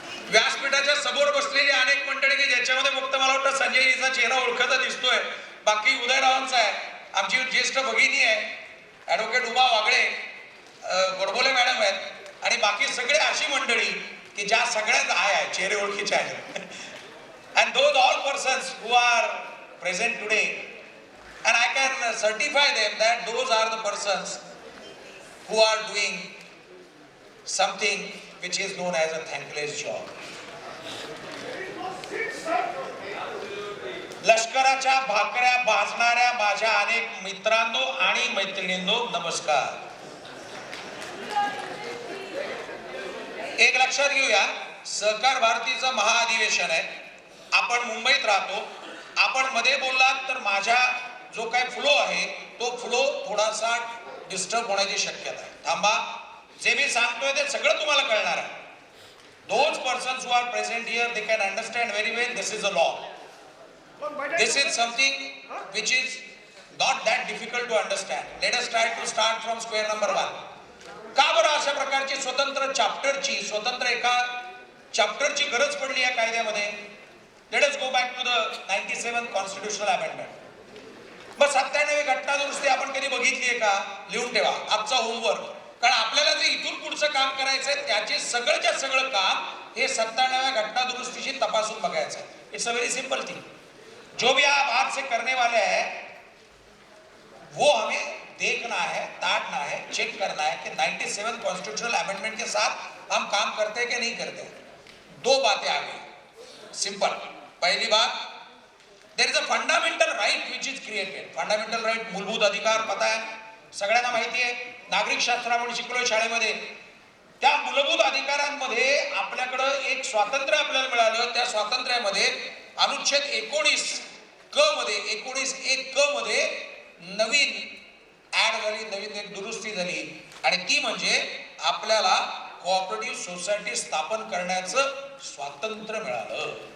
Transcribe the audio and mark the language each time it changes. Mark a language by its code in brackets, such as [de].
[mr] व्यासपीठाच्या समोर बसलेली अनेक मंडळी की ज्याच्यामध्ये फक्त मला वाटतं संजयजीचा चेहरा ओळखता दिसतोय, बाकी उदयरावांचा आहे, आमची ज्येष्ठ भगिनी आहे ॲडव्होकेट उमा वागळे, गोडबोले मॅडम आहेत आणि बाकी सगळे अशी मंडळी की ज्या सगळ्याच आहे चेहरे ओळखीचे आहेत. [en] And those all persons who are present today, and I can certify them that those are the persons who are doing something which is known as a thankless job. [mr] लष्कराच्या भाकऱ्या भाजणाऱ्या माझ्या अनेक मित्रांनो आणि मैत्रिणींनो नमस्कार. एक लक्षात घेऊया, सहकार भारतीचं महाअधिवेशन आहे. आपण मुंबईत राहतो. आपण मध्ये बोललात तर माझा जो काय फ्लो आहे तो फ्लो थोडासा डिस्टर्ब होण्याची शक्यता आहे. थांबा, जे मी सांगतोय ते सगळं तुम्हाला कळणार आहे. [en] Those persons who are present here, they can understand very well this is a law. This is something which is not that difficult to understand. Let us try to start from square number 1. [mr] का बरं अशा प्रकारची स्वतंत्र चॅप्टरची, स्वतंत्र एका चॅप्टरची गरज पडली या कायद्यामध्ये? [en] Let us go back to the 97 constitutional amendment. [mr] मग 97वी घटना दुरुस्ती आपण कधी बघितली आहे का? लिहून ठेवा आजचा होमवर्क. कारण आपल्याला जे इथून पुढचं काम करायचं आहे त्याचे सगळंच्या सगळं काम हे 97व्या घटना दुरुस्तीशी तपासून बघायचं आहे. [en] It's a very simple thing. [hi] जो भी आप आज से करने वाले हैं वो हमें देखना है, ताड़ना है, चेक करना है कि 97 कॉन्स्टिट्यूशनल अमेंडमेंट के साथ हम काम करते हैं कि नहीं करते. दो बातें आ गई. [en] Simple. [hi] पहली बात, [en] There is a fundamental right which is created. [mr] Fundamental right, मूलभूत अधिकार पता आहे, सगळ्यांना माहिती आहे. नागरिक शास्त्र आपण शिकलोय शाळेमध्ये. त्या मूलभूत अधिकारांमध्ये आपल्याकडं एक स्वातंत्र्य आपल्याला मिळालं. त्या स्वातंत्र्यामध्ये अनुच्छेद 19 क मध्ये 19(1) क मध्ये नवीन ऍड झाली, नवीन एक दुरुस्ती झाली आणि ती म्हणजे आपल्याला कोऑपरेटिव्ह सोसायटी स्थापन करण्याचं स्वातंत्र्य मिळालं.